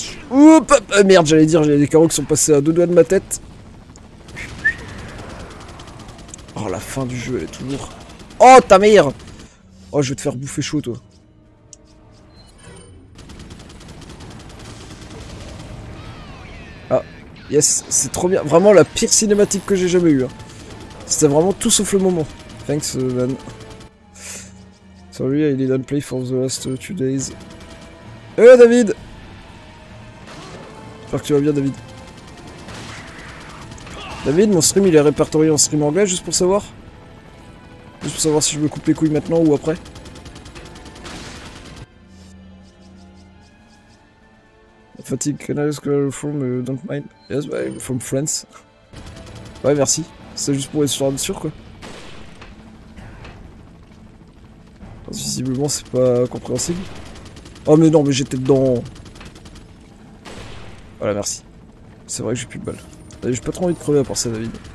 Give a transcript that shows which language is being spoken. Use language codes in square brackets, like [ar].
[fr] Oups, merde, j'allais dire, j'ai des carreaux qui sont passés à 2 doigts de ma tête. Oh, la fin du jeu, elle est toujours... Oh, ta mère! Oh, je vais te faire bouffer chaud, toi. Ah, yes, c'est trop bien. Vraiment la pire cinématique que j'ai jamais eue. Hein. C'était vraiment tout sauf le moment. [en] Thanks, man. Sorry, I didn't play for the last 2 days. David! [fr] J'espère que tu vas bien, David. David, mon stream il est répertorié en stream anglais, juste pour savoir. Juste pour savoir si je me coupe les couilles maintenant ou après. [en] Fatigue, can I ask where from, don't mind. Yes, from France. [fr] Ouais, merci. C'est juste pour être sûr, quoi. Visiblement, c'est pas compréhensible. Oh, mais non, mais j'étais dedans. Voilà, merci. C'est vrai que j'ai plus de balles. J'ai pas trop envie de crever à part ça, David.